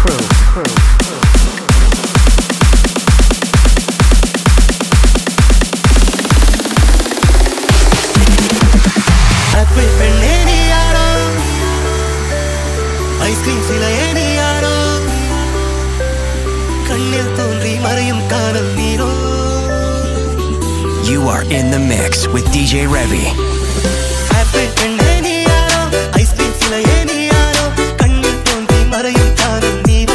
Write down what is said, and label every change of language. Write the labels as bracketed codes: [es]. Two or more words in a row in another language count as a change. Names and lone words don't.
[ta] ஆப்பிள் பெண்ணே நீ யாரோ, [en] ice cream [ta] சிலையே நீ யாரோ, கண்ணில் தோன்றி மறையும் கானல் நீரோ. [en] You are in the mix with DJ Revy. [ta] ஆப்பிள் பெண்ணே நீ யாரோ, [en] ice cream [ta] சிலையே நீ யாரோ, கண்ணில் தோன்றி மறையும் கானல் நீரோ.